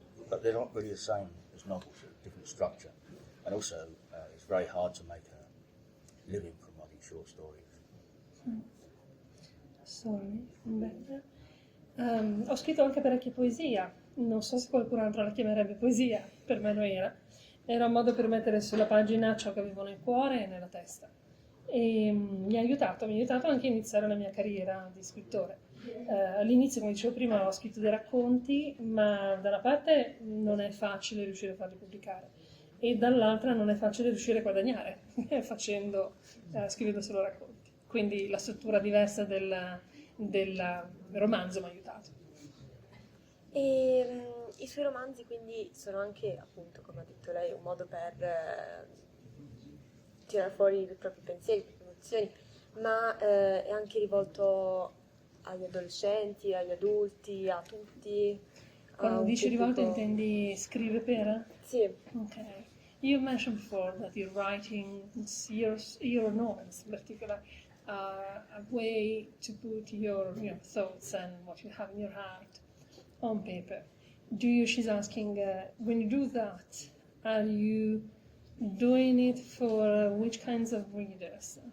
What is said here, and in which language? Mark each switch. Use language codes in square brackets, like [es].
[en] but they're not really the same as novels. They're a different structure, and also it's very hard to make a living from writing short stories. Sorry, [it] bene. Ho scritto anche parecchia poesia, non so se qualcun altro la chiamerebbe poesia, per me lo era. Era un modo per mettere sulla pagina ciò che avevo nel cuore e nella testa. E mi ha aiutato anche a iniziare la mia carriera di scrittore. All'inizio, come dicevo prima, ho scritto dei racconti, ma da una parte non è facile riuscire a farli pubblicare e dall'altra non è facile riuscire a guadagnare scrivendo solo racconti. Quindi la struttura diversa del romanzo mi ha aiutato. E i suoi romanzi quindi sono anche, appunto, come ha detto lei, un modo per tirare fuori i propri pensieri, le proprie emozioni, ma è anche rivolto agli adolescenti, agli adulti, a tutti. Quando dici rivolto intendi scrive per? Sì. Okay. [en] You mentioned before that you're writing your novels in particular, a way to put your thoughts and what you have in your heart on paper. She's asking, when you do that, are you doing it for which kinds of readers?